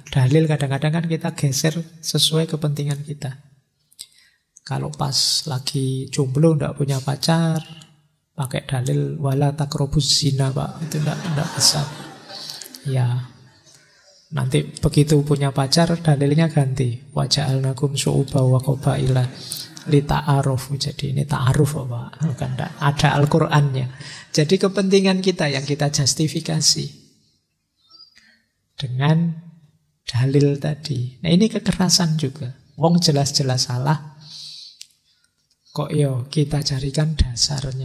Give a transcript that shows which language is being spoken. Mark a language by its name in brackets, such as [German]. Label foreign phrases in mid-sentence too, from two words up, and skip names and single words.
[Indonesian] Dalil kadang-kadang kan kita geser sesuai kepentingan kita. Kalau pas lagi jomblo, tidak punya pacar, pakai dalil [Arabic] ولا تقربوا الزنا, [Indonesian] Pak. Itu tidak bisa. Ya, nanti begitu punya pacar, dalilnya ganti. [Arabic] وجعلناكم شعوبا وقبائل لتعارفوا. [Indonesian] Jadi ini ta'aruf, Pak. Bukan, ada Al-Qur'annya. Jadi kepentingan kita yang kita justifikasi dengan dalil tadi. Nah, ini kekerasan juga. Wong jelas-jelas salah, kok yo kita carikan dasarnya.